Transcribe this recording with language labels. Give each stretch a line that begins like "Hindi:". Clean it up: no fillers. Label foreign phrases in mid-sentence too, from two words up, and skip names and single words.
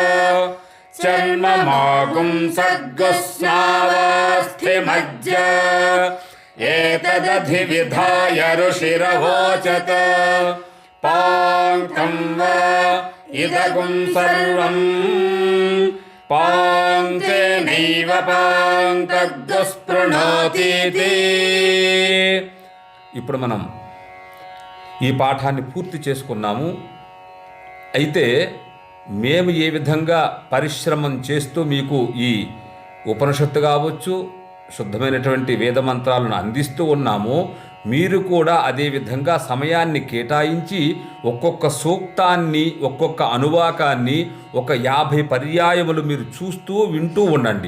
Sanskrit: चर्ममागुं सग्गुस्नावास्थिमज्ज एतदधिविधाय ऋषिरवोचत पाङ्क्तं वा इदगुं सर्वं పాంక్తేనైవ పాంక్తగ్గుస్పృణోతీతి.
Telugu: ఇప్పుడు మనం ఈ పాఠాన్ని పూర్తి చేసుకున్నాము. అయితే మేము ఏ విధంగా పరిశ్రమం చేస్తూ మీకు ఈ ఉపనిషత్తు కావచ్చు, శుద్ధమైనటువంటి వేద మంత్రాలను అందిస్తూ ఉన్నామో, మీరు కూడా అదేవిధంగా సమయాన్ని కేటాయించి ఒక్కొక్క సూక్తాన్ని, ఒక్కొక్క అనువాకాన్ని ఒక 50 పర్యాయములు మీరు చూస్తూ వింటూ ఉండండి.